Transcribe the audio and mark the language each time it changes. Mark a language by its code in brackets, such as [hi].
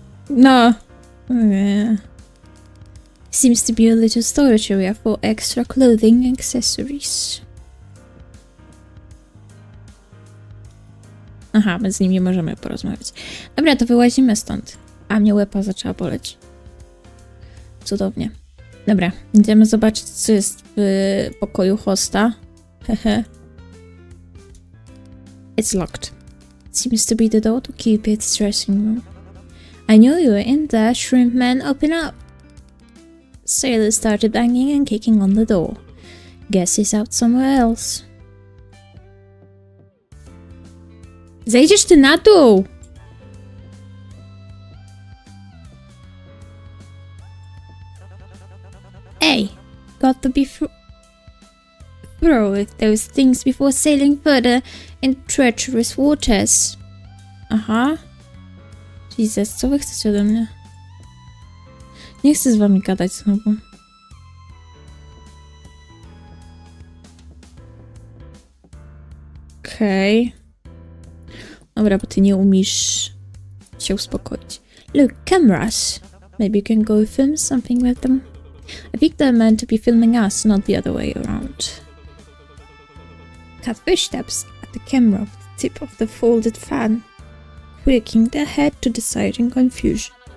[en] No. Yeah. Seems to be a little storage area for extra clothing and accessories. [pl] Aha, my z nim nie możemy porozmawiać. Dobra, to wyłazimy stąd. A mnie łepa zaczęła boleć. Cudownie. Dobra, idziemy zobaczyć, co jest w pokoju hosta. Hehe. [en] It's locked. Seems to be the door to Cupid's dressing room. I knew you were in there, shrimp man, open up. Sailor started banging and kicking on the door. Guess he's out somewhere else. [pl] Zejdziesz ty na dół! [en] Hey, got to be through with those things before sailing further in treacherous waters. Aha. [pl] Jesus, co wy chcecie ode mnie? Nie chcę z wami gadać znowu. Okej. Dobra, bo ty nie umiesz się uspokoić. [en] Look, cameras. Maybe you can go film something with them. I think they're meant to be filming us, not the other way around. Catfish steps at the camera with the tip of the folded fan, quirking their head to the side in confusion.